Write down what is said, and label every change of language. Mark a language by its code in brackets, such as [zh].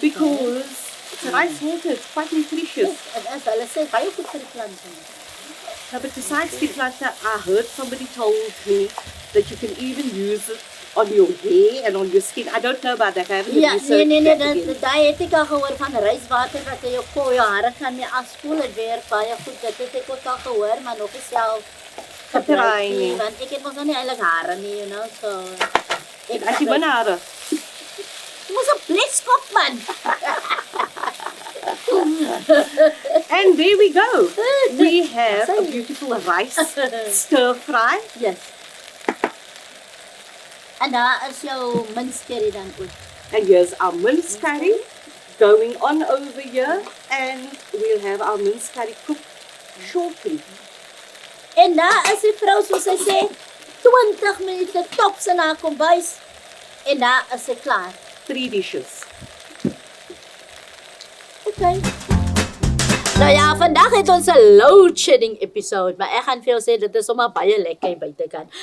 [en] Because it's rice water, it's quite nutritious. [af] As hulle sê, baie goed vir die plante. [en] No, but besides the planta, I heard somebody told me that you can even use it on your hair and on your skin. I don't know about that. I haven't researched that again. [af] Daai het ek al gehoor van ryswater wat jy op jou hare kan mee afspoel. Dit werk baie goed. Dit het ek ook al gehoor, maar nog nie self gebruik nie. Want ek het mos nog nie eintlik hare nie, [en] you know, so [af] As jy binne hare. Jy mos 'n blitskop man. [en] And there we go. We have a beautiful rice stir fry. Yes. [af] En daar is jou minskerry dan ook. [en] And here's our mince curry going on over here. And we'll have our mince curry cooked shortly. [af] En daar is die vrou, soos sy sê, 20 minute tops in haar kombuis. En daar is sy klaar. [en] 3 dishes. Okay. [af] Nou ja, vandag het ons 'n load shedding episode, maar ek gaan vir jou sê dit is sommer baie lekker buitekant.